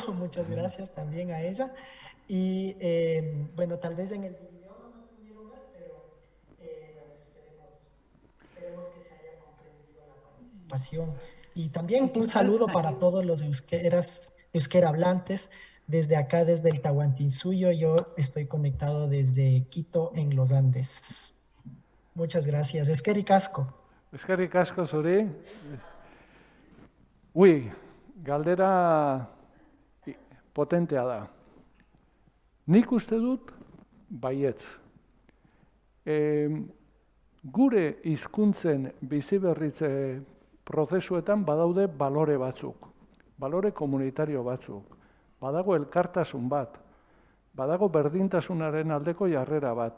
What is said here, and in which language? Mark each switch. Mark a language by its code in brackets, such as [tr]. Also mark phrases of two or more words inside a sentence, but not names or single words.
[es] Muchas gracias también a ella. Y bueno, tal vez en el video no me pudieron ver, pero esperemos que se haya comprendido la participación. Y también un saludo para todos los euskera hablantes. Desde acá, desde el Tahuantinsuyo, yo estoy conectado desde Quito, en los Andes. Muchas gracias. [eu] Eskerrik asko. Eskerrik asko zuri. Ui, galdera potentea da. Nik uste dut baietz. Gure hizkuntzen biziberritze prozesuetan badaude balore batzuk, balore komunitario batzuk, badago elkartasun bat, badago berdintasunaren aldeko jarrera bat.